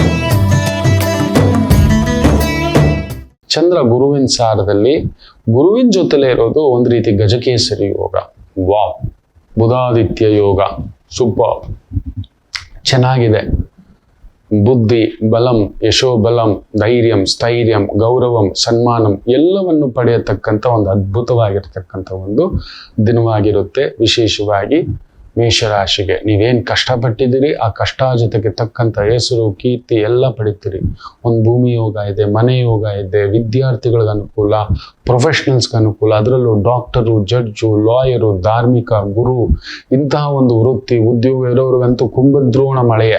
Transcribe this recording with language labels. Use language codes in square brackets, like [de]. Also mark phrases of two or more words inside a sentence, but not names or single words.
[kn] ಚಂದ್ರ ಗುರುವಿನ ಸಾರದಲ್ಲಿ, ಗುರುವಿನ ಜೊತೆಲೇ ಇರೋದು ಒಂದು ರೀತಿ ಗಜಕೇಸರಿ ಯೋಗ. ವಾವ್! ಬುಧಾದಿತ್ಯ ಯೋಗ ಸೂಪರ್, ಚೆನ್ನಾಗಿದೆ. [sa] ಬುದ್ಧಿ ಬಲಂ, ಯಶೋಬಲಂ, ಧೈರ್ಯಂ, ಸ್ಥೈರ್ಯಂ, ಗೌರವಂ, ಸನ್ಮಾನಂ [kn] ಎಲ್ಲವನ್ನು ಪಡೆಯತಕ್ಕಂಥ ಒಂದು ಅದ್ಭುತವಾಗಿರ್ತಕ್ಕಂಥ ಒಂದು ದಿನವಾಗಿರುತ್ತೆ. ವಿಶೇಷವಾಗಿ ಮೇಷರಾಶಿಗೆ ನೀವೇನ್ ಕಷ್ಟಪಟ್ಟಿದ್ದೀರಿ, ಆ ಕಷ್ಟ ಜೊತೆಗೆ ತಕ್ಕಂಥ ಹೆಸರು, ಕೀರ್ತಿ ಎಲ್ಲ ಪಡಿತೀರಿ. ಒಂದು ಭೂಮಿ ಯೋಗ ಇದೆ, ಮನೆ ಯೋಗ ಇದೆ, ವಿದ್ಯಾರ್ಥಿಗಳಿಗೆ ಅನುಕೂಲ, ಪ್ರೊಫೆಷನಲ್ಸ್ಗೆ ಅನುಕೂಲ, ಅದರಲ್ಲೂ ಡಾಕ್ಟರು, ಜಡ್ಜು, ಲಾಯರು, ಧಾರ್ಮಿಕ, ಗುರು, ಇಂತಹ ಒಂದು ವೃತ್ತಿ ಉದ್ಯೋಗ ಇರೋರಿಗಂತೂ ಕುಂಭದ್ರೋಣ ಮಳೆಯೇ.